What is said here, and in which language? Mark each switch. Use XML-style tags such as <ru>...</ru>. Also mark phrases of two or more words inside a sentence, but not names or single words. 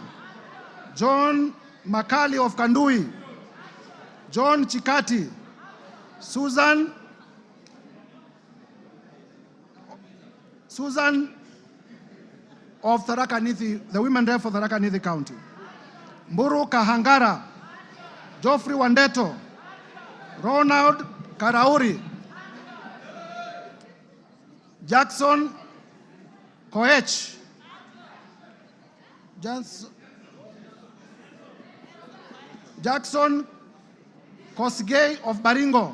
<en>John Makali of Kandui. John Chikati. Susan of Tharaka Nithi, the women rep for Tharaka Nithi County. Mburu Kahangara. Geoffrey Wandeto. Ronald Karauri. Jackson Koech. Jackson Kosgei of Baringo.</en>